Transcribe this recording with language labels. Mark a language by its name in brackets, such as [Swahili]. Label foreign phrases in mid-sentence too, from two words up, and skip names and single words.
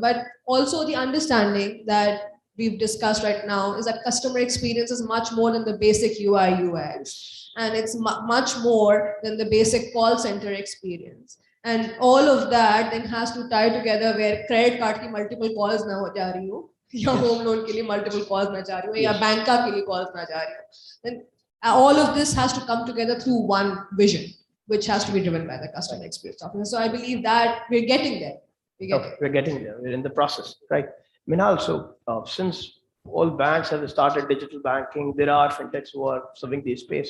[English] But also the understanding that we've discussed right now is that customer experience is much more than the basic UI UX. And it's much more than the basic call center experience. And all of that then has to tie together, where credit card [Hindi] ki [English] multiple calls [Hindi] न हो जा रही हो, या [English] home loan [Hindi] के लिए [English] multiple calls [Hindi] न जा रही हो, या बैंक का के लिए कॉल्स न जा रही हो. [English] Then all of this has to come together through one vision, which has to be driven by the customer experience officer. So I believe that we're getting there. We're getting there. We're in the process, right? Minal, so since all banks have started digital banking, there are fintechs who are serving this space.